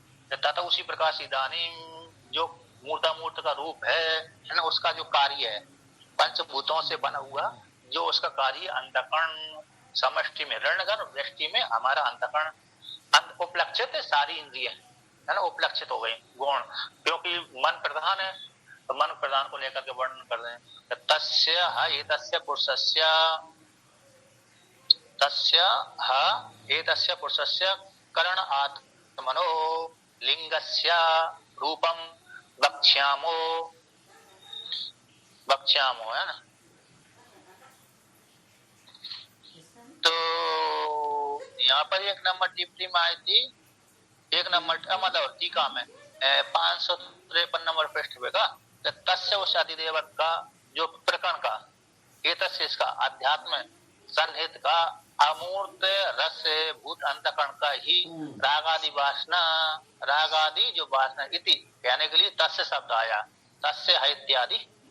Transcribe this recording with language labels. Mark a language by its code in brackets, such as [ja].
[hi] तथा उसी प्रकार से इदानी जो मूर्तामूर्त का रूप है ना, उसका जो कार्य है पंचभूतों से बना हुआ, जो उसका कार्य अंतःकरण, समष्टि में रणगण, व्यष्टि में हमारा अंतःकरण, उपलक्षित है सारी इंद्रिय है ना, उपलक्षित हो गई गुण, क्योंकि मन प्रधान है, तो मन प्रधान को लेकर के वर्णन कर रहे हैं। [sa] तस्य एतस्य पुरुषस्य, तस्य एतस्य पुरुषस्य करण आत्मनो लिंगस्य रूपम वक्ष्यामो, वक्ष्यामो है ना। [hi] तो यहाँ पर एक नंबर टिप्पणी में आई थी, एक नंबर मतलब टीका में 553 नंबर पृष्ठ पे का, तस्य उस अधिदेवत का जो प्रकरण का, ये तस्य इसका अध्यात्म सन्निहित का अमूर्त रस भूत अंतकरण का ही रागादि वासना, रागादि जो वासना इति कहने के लिए तस्य शब्द आया, तस्य है इत्यादि,